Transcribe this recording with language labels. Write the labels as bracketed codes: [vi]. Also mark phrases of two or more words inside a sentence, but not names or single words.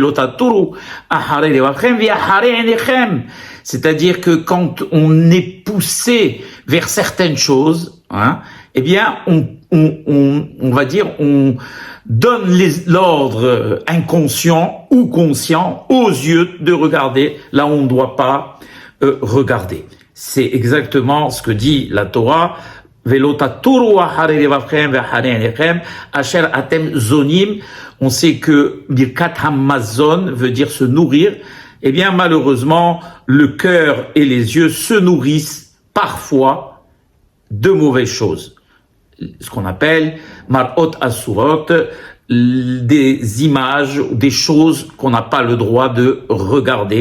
[fr] C'est-à-dire que quand on est poussé vers certaines choses, eh bien on va dire on donne l'ordre inconscient ou conscient aux yeux de regarder là où on ne doit pas regarder. C'est exactement ce que dit la Torah. [he] ולא תתורו אחרי לבבכם ואחרי עיניכם, אשר אתם זונים. [fr] On sait que Birkat Hamazon veut dire se nourrir. Eh bien, malheureusement, le cœur et les yeux se nourrissent parfois de mauvaises choses. Ce qu'on appelle [he] מראות אסורות, [fr] des images, des choses qu'on n'a pas le droit de regarder.